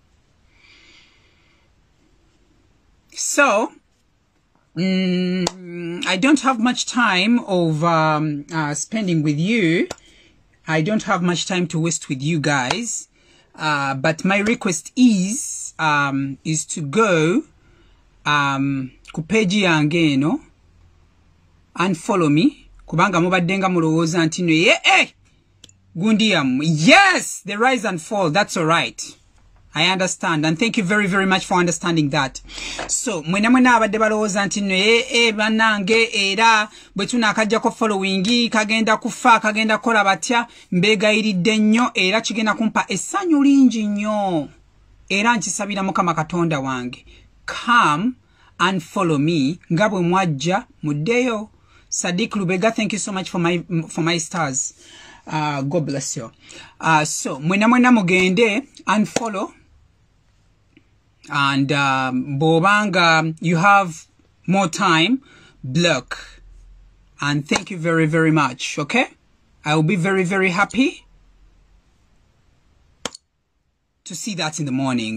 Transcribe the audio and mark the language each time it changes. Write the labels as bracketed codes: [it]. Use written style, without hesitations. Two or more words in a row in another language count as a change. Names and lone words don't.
[en] So, I don't have much time of spending with you. I don't have much time to waste with you guys. But my request is to go [lg] ku page yange eno [en] and follow me. [lg] Kubanga mubadde nga mulowooza nti no Gundiam. [en] Yes, the rise and fall. That's all right. I understand, and thank you very, very much for understanding that. So, [lg] mwena abadde balowooza nti no banange era bwe tunaakajjako following kagenda kufa kagenda kola batya mbeegayiridde nnyo era kigenda kumpa essanyu lingi nnyo era nkisabira Mukama Katonda wange. [en] Come and follow me [lg] nga bwe mwajja muddeyo. [en] Sadiq Lubega, thank you so much for my stars. God bless you. So [lg] mwena mugende [en] and follow, and bobanga you have more time, block, and thank you very, very much. Okay, I will be very, very happy to see that in the morning.